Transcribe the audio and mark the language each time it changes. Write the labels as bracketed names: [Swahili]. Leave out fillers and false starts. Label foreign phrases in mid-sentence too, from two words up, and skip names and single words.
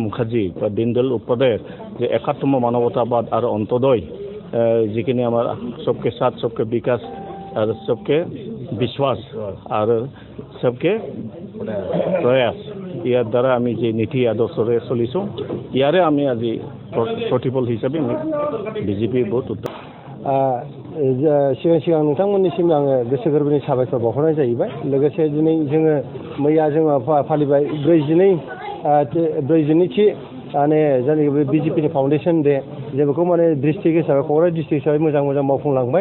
[Assamese] মুখাৰ্জী বা দীনদয়াল উপাধ্যায়ৰ যে একাত্ম মানৱতাবাদ আৰু অন্তোদয় যিখিনি আমাৰ [Hindi] सबके साथ सबके विकास [Assamese] আৰু [Hindi] सबके विश्वास [Assamese] আৰু [Hindi] सबके प्रयास [Assamese] ইয়াৰ দ্বাৰা আমি যে নীতি আদৰ্শৰে চলিছোঁ ইয়াৰে আমি আজি প্ৰতিফল হিচাপে BJP বহুত [Bodo] सिगां नोंथांमोननिसिम आङो गोसो गोरबोनि साबायखर बावहरनाय जाहैबाय। लोगोसे दिनै जोङो मैया जोङो फालिबाय 42थि माने जायनाखि बे BJPनि [English] foundation day [Bodo] जों बेखौ माने डिस्ट्रिक्ट हिसाबै क'क्राझार डिस्ट्रिक्ट हिसाबै मोजां मावफुंलांबाय।